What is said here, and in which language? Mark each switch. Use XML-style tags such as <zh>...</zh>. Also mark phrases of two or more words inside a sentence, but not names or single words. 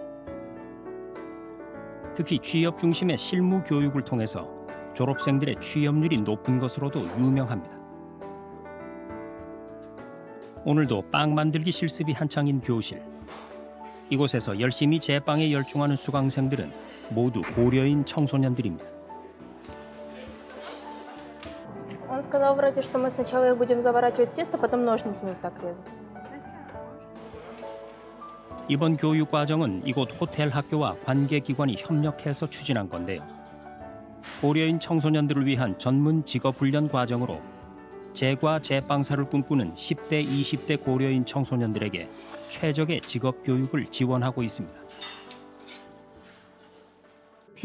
<ko>특히 취업 중심의 실무 교육을 통해서 졸업생들의 취업률이 높은 것으로도 유명합니다. 오늘도 빵 만들기 실습이 한창인 교실. 이곳에서 열심히 제빵에 열중하는 수강생들은 모두 고려인 청소년들입니다.</ko> <ru>Он сказал вроде, что мы сначала их будем заворачивать в тесто, потом ножницами вот так резать.</ru> <ko>이번 교육 과정은 이곳 호텔 학교와 관계기관이 협력해서 추진한 건데요. 고려인 청소년들을 위한 전문 직업 훈련 과정으로 제과 제빵사를 꿈꾸는 10대, 20대 고려인 청소년들에게 최적의 직업 교육을 지원하고 있습니다.</ko>